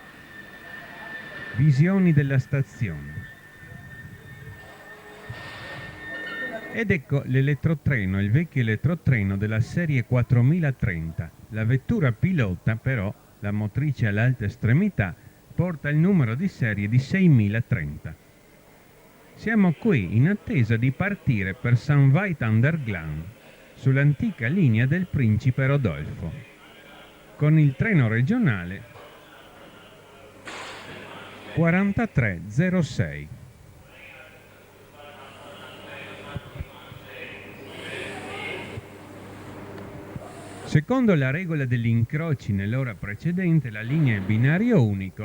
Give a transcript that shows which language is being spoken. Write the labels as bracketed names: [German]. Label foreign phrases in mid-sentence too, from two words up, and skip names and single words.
[Italian] Visioni della stazione. Ed ecco l'elettrotreno, il vecchio elettrotreno della serie 4030. La vettura pilota, però, la motrice all'alta estremità, porta il numero di serie di 6030. Siamo qui in attesa di partire per St. Veit an der Glan, sull'antica linea del Principe Rodolfo, con il treno regionale 4306. Secondo la regola degli incroci nell'ora precedente, la linea è binario unico.